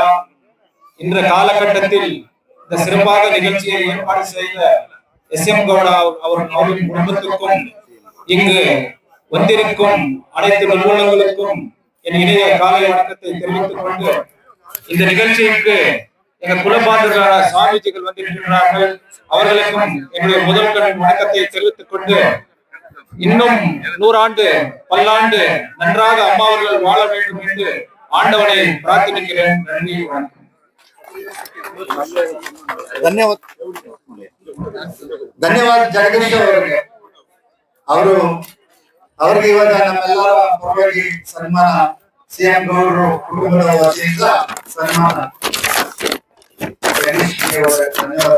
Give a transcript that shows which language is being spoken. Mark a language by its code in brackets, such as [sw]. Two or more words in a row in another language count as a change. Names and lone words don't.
[ta] இன்ற காலகட்டத்தில் இந்த சிறப்பாக நிகழ்ச்சியை ஏற்பாடு செய்த SM கௌடா அவரின் குடும்பத்திற்கும் இங்கு வந்திருக்கும் அனைத்து நிறுவனங்களுக்கும் என் இணைய காலை வணக்கத்தை தெரிவித்துக் கொண்டு இந்த நிகழ்ச்சிக்கு எங்கள் குலபாந்தர்களான சுவாமிஜிகள் வந்திருக்கிறார்கள். அவர்களுக்கும் என்னுடைய முதல் கண் வணக்கத்தை தெரிவித்துக் கொண்டு இன்னும் 100 ஆண்டு பல்லாண்டு நன்றாக அம்மா அவர்கள் வாழ வேண்டும் என்று ஆண்டவனை பிரார்த்திக்கிறேன். நன்றி, வணக்கம். [kn] ಧನ್ಯವಾದ ಜಗದೀಶ್ ಅವರಿಗೆ. ಅವರಿಗೆ ಇವಾಗ ನಮ್ಮೆಲ್ಲರ ಪರವಾಗಿ ಸನ್ಮಾನ CM ಗೌಡರು ಕುಟುಂಬದ ವತಿಯಿಂದ ಸನ್ಮಾನ. ಧನ್ಯವಾದ.